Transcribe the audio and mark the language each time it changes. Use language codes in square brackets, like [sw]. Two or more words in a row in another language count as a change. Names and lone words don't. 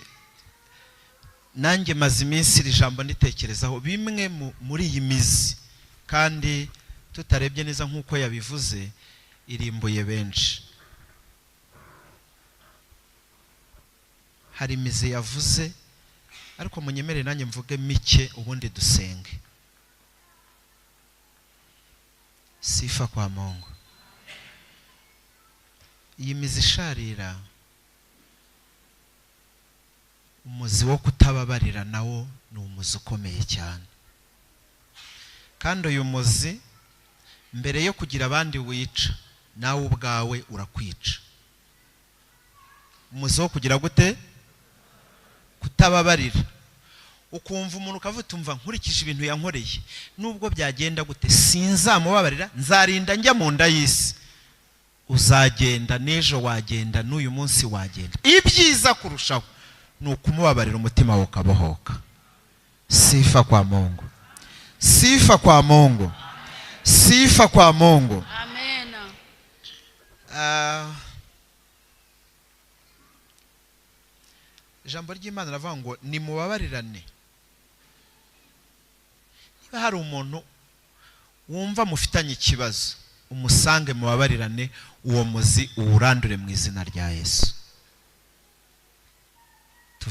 [rw] Nanjye maze iminsi iri jambo nitekerezaho bimwe muri iyi mizi, kandi tutarebye neza nk'uko yabivuze irimbuye benshi. Hari imizi yavuze, ariko munyemere nanjye mvuge mike ubundi dusenge. [sw] Sifa kwa Mungu. [rw] Iyi mizi isharira, umuzi wo kutababarira nawo ni umuzi ukomeye cyane. Kandi uyu muzi mbere yo kugira abandi wica, nawe ubwawe urakwica. Umuzi wo kugira gute? Kutababarira. Ukumva umuntu ukavuga umva nkurikije ibintu yankoreye, nubwo byagenda gute sinzamubabarira, nzarinda njya mu nda y'isi. Uzagenda n'ejo wagenda, n'uyu munsi wagenda. Ibyiza kurushaho ni ukumubabarira, umutima wawe ukabohoka. [sw] Sifa kwa Mungu. Sifa kwa Mungu. Sifa kwa Mungu. [rw] Amen. Ijambo ry'Imana ravuga ngo nimubabarirane. Niba hari umuntu wumva mufitanye ikibazo, umusange mubabarirane, uwo muzi uwurandure mu izina rya Yesu.